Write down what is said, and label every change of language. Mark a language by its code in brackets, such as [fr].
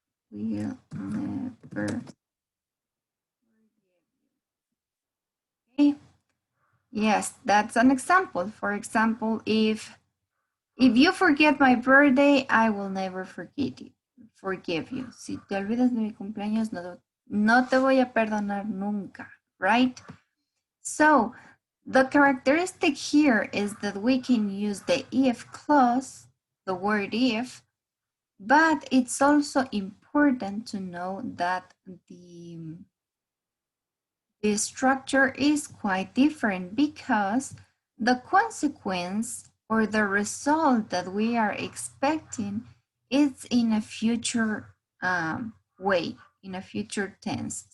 [en] Will never. Okay. Yes, that's an example. For example, if you forget my birthday, I will never forgive you. [es] Si te olvidas de mi cumpleaños, no te voy a perdonar nunca, [en] right? So the characteristic here is that we can use the if clause, the word if, but it's also important to know that the structure is quite different because the consequence or the result that we are expecting is in a future way, in a future tense.